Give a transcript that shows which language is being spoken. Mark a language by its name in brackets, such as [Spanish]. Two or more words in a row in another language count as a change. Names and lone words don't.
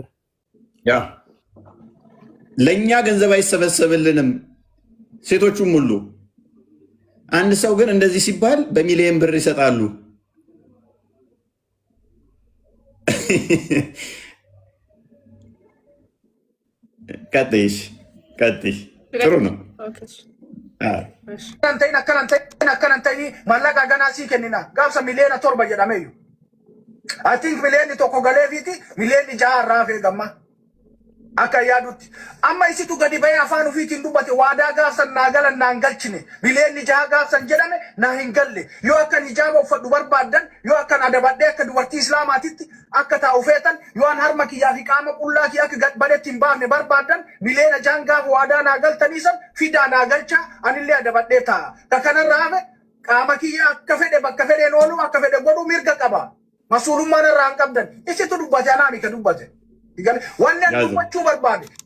[Amharic] ያ ለእኛ ገንዘብ አይሰበሰብልንም፣ ሴቶቹም ሁሉ። አንድ ሰው ግን እንደዚህ ሲባል በሚሊየን ብር ይሰጣሉ። ቀጥይሽ ጥሩ ነው። [Oromo] mallaqa ganaa sii kennina gaafsa miliyoona 7 jedhameeyyu [English] I think [Oromo] miliyoonni 1 galee fiiti miliyoonni 6 irraa hafee gamma akka yaadutti amma isitu gadi bahee afaan ofiitiin dubbate waadaa gaafsan naa galan naan galchine miliyoonni 6 gaafsan jedhame naa hin galle yoo akkan hijaaba uffadhu barbaaddan yoo akkan adabadhee akka dubartii islaamaatitti akka taa'u feetan yoo an harma kiyyaa fi qaama qullaa kiyyaa akka badetti hin baafne barbaaddan miliyoona 6 gaafa waadaa naa galtanii san fidaa naa galchaa anillee adabadhee taa'a ka kanarraa hafe qaama kiyyaa akka fedhe bakka fedheen oolu akka fedhe godhu mirga qaba masuulummaan irraa hin qabdan isitu dubbate anaami ka dubbate wanni dubbachuu barbaade